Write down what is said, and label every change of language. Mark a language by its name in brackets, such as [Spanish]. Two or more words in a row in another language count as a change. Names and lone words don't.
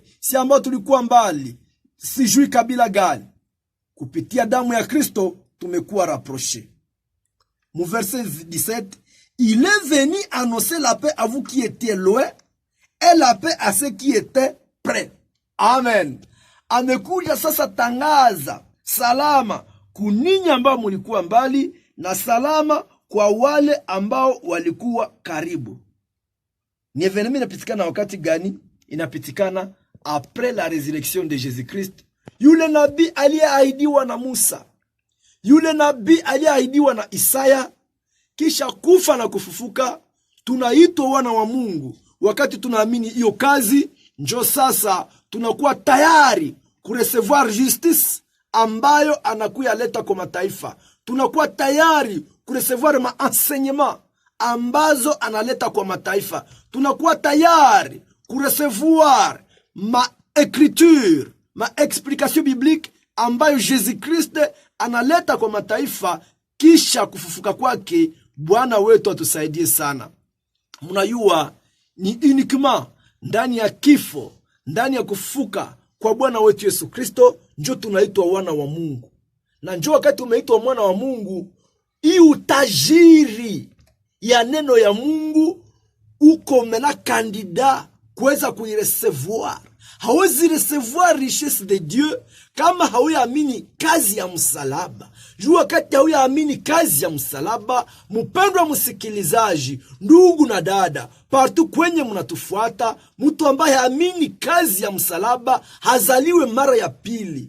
[Swahili] Si ambao tulikuwa mbali, sijui kabila gani. Kupitia damu ya Kristo, tumekuwa rapprochés. [French] Mon verset 17, il est venu annoncer la paix à vous qui étiez loin et la paix à ceux qui étaient près. Amen. [Swahili] Amekuja sasa tangaza salama kuninyi ambao mulikuwa mbali na salama kwa wale ambao walikuwa karibu. Ni evenement inapitikana wakati gani? [French] Inapitikana après la résurrection de Jésus-Christ. [Swahili] Yule nabii aliyeahidiwa na Musa, yule nabii aliyeahidiwa na Isaya, kisha kufa na kufufuka, tunaitwa wana wa Mungu. Wakati tunaamini hiyo kazi, njo sasa tunakuwa tayari kurecevoir justice ambayo anakuya leta kwa mataifa. Tunakuwa tayari kurecevoir ma-enseignement ambazo analeta kwa mataifa. Tunakuwa tayari kurecevoir [French] ma-écriture, ma-explication biblique [Swahili] ambayo Jésus-Christ analeta kwa mataifa kisha kufufuka kwake. Bwana wetu atusaidie sana. Mnajua ni uniquement ndani ya kifo, ndani ya kufufuka kwa Bwana wetu Yesu Kristo njo tunaitwa wana wa Mungu. Na njo wakati umeitwa mwana wa Mungu, hii utajiri ya neno ya Mungu uko mena kandida kuweza kuirecevoir. Hawezi [French] recevoir richesse de Dieu [Swahili] kama hauyaamini kazi ya msalaba. Juu wakati hauyaamini kazi ya msalaba, mpendwa msikilizaji, ndugu na dada, partout kwenye mnatufuata, mtu ambaye haamini kazi ya msalaba hazaliwe mara ya pili.